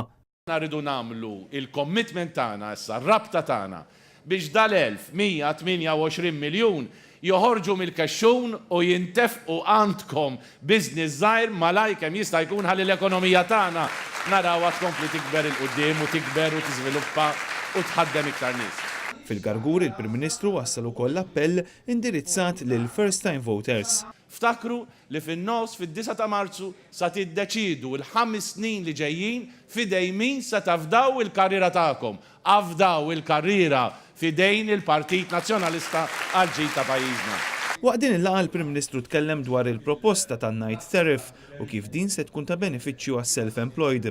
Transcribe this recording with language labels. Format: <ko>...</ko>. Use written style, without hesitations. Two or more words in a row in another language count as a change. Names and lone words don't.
<mt>Rridu nagħmlu il-commitment tagħna issa r-rabta tagħna biex dal-1128 miljun joħorġu mill-kaxxun u jintefqu għandkom business żgħir malaj kemm jista' jkun ħalli l-ekonomija tagħna narawha tkompli tikber il-qudiem u tikber u tiżviluppa u tħaddem iktar nies. Fil-Gargur il-Prim Ministru wassal ukoll appell indirizzat lil</mt> <en>first time voters.</en> <mt>Ftakru li fin-nos fid-9 ta' Marzu sa tiddeċidu l-5 snin li ġejjin fidej min se tafdaw il-karriera tagħkom. Afdaw il-karriera fidejn il-Partit Nazzjonalista għal ġid ta' pajjiżna. Waqt din il-laqgħa l-Prim Ministru tkellem dwar il-proposta tan-</mt> <en>night tariff</en> <mt>u kif din se tkun ta' benefiċċju għas-self-employed.</mt>